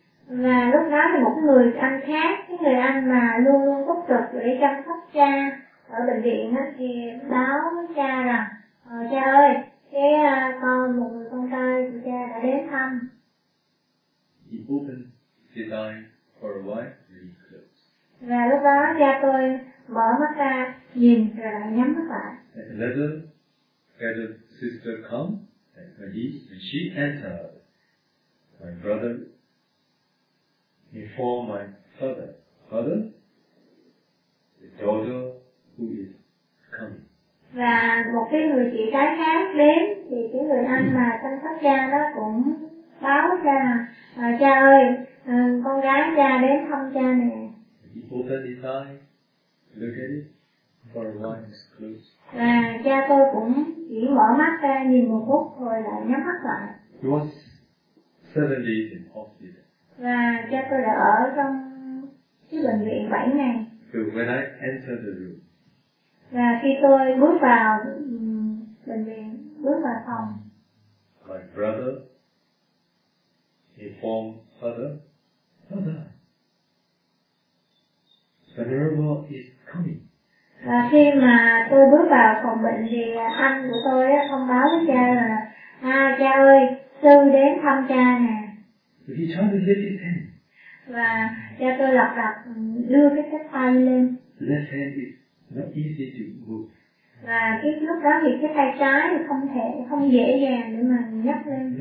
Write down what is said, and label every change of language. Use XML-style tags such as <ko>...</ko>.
<vi>và lúc đó thì một người anh khác, cái người anh mà luôn luôn túc trực để chăm sóc cha ở bệnh viện á, thì báo với cha rằng cha ơi, cái con một người con trai của cha đã đến thăm.</vi> <en>He opened his eyes for a while and he closed.</en> <vi>Và lúc đó cha tôi mở mắt ra nhìn rồi lại nhắm mắt lại.</vi> <en>Later, had a sister come and she entered my brother. Inform my father. Father, the daughter who is coming.</en> <vi>Và một cái người chị gái khác đến thì cái người anh mà chăm sóc cha đó cũng báo cha là cha ơi, con gái cha đến thăm cha nè.</vi> <en>He opened his eyes, look at it, for a while it's closed.</en> <vi>Và cha tôi cũng chỉ mở mắt ra nhìn một phút rồi lại nhắm mắt lại.</vi> <en>He was 7 days in hospital.</en> <vi>Và cha tôi đã ở trong cái bệnh viện 7 ngày.</vi> <en>So when I entered the room.</en> <vi>Và khi tôi bước vào bệnh viện, bước vào phòng.</vi> <en>My brother informed father, father, Venerable is coming.</en> <vi>Và khi mà tôi bước vào phòng bệnh thì anh của tôi đã thông báo với cha là cha ơi, sư đến thăm cha nè.</vi> <en>He tried to lift his hand.</en> <vi>Và cha tôi lập đập đưa cái cánh tay lên.</vi> <en>Left hand is not easy to move.</en> <vi>Và cái lúc đó thì cái tay trái thì không dễ dàng để mà nhấc lên.</vi>